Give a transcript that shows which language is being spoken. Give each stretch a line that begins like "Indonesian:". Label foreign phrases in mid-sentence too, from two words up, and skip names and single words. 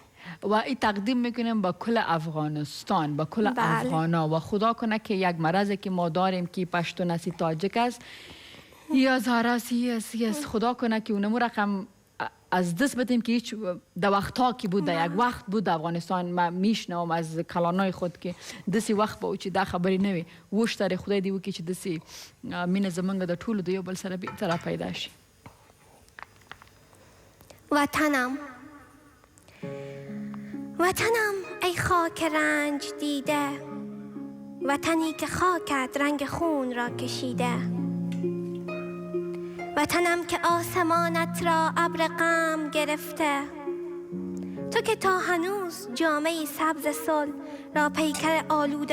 Persian: و این تقدیم میکنیم با کل افغانستان با کل افغانا و خدا کنه که یک مرضی که ما داریم که پشتون است تاجک است یا زاراسی است خدا کنه که اونمو رقم از دست بدیم که هیچ در وقتا که بود در یک وقت بود در افغانستان ما میشنوم از کلانای خود که دسی وقت با او
Pashto: چې دا خبرې نه وي وش تر خدای دی وکړي چې دسی مینه زمونږ د ټولو د یو بل سره بهتره پیدا شي
Persian: وطنم ای خاک رنج دیده وطنی که خاکت رنگ خون را کشیده وطنم که آسمانت را ابر غم گرفته تو که تا هنوز جامه سبز صلح را پیکر آلوده